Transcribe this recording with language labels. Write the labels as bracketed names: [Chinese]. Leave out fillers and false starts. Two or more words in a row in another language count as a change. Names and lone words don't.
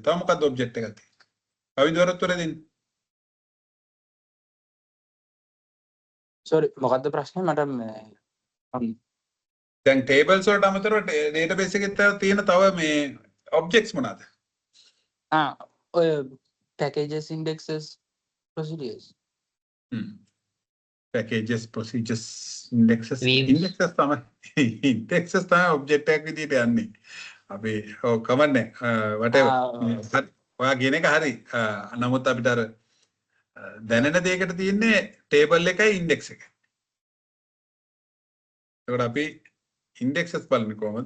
[Sinhala] තව මොකක්ද ඔබ්ජෙක්ට් එකක් තියෙන්නේ? කවිදවරත් උත්තර දෙන්න. සෝරි මොකද්ද ප්‍රශ්නේ මට දැන් ටේබල්ස් වලට අමතරව ඩේටාබේස් එකේ තියෙන තව මේ ඔබ්ජෙක්ට්ස් මොනවාද? [English] ඔය packages indexes procedures packages procedures indexes [Sinhala] තමයි ඔබ්ජෙක්ට් එකක් විදිහට යන්නේ. අපි ඔව් කමන්නේ whatever. ඔයා කියන එක හරි. නමුත් අපිට අර දැනෙන දෙයකට තියෙන්නේ ටේබල් එකයි ඉන්ඩෙක්ස් එකයි. ඒකට අපි ඉන්ඩෙක්සස් බලන්නේ කොහමද?